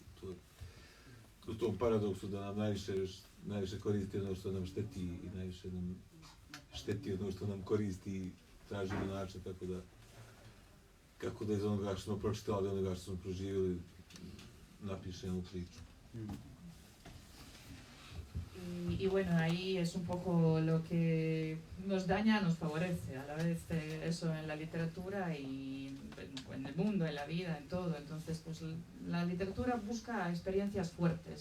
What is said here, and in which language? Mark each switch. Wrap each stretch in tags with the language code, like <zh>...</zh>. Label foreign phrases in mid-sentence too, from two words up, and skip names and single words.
<bs>U tom paradoksu da nam najviše koristi ono što nam šteti i najviše nam šteti ono što nam koristi i tražimo način kako da iz onoga što smo pročitali, onoga što smo proživjeli, napišemo priču.</bs> <es>Y bueno, ahí es un poco lo que nos daña, nos favorece, a la vez eso en la literatura y en el mundo, en la vida, en todo. Entonces, pues la literatura busca experiencias fuertes.</es>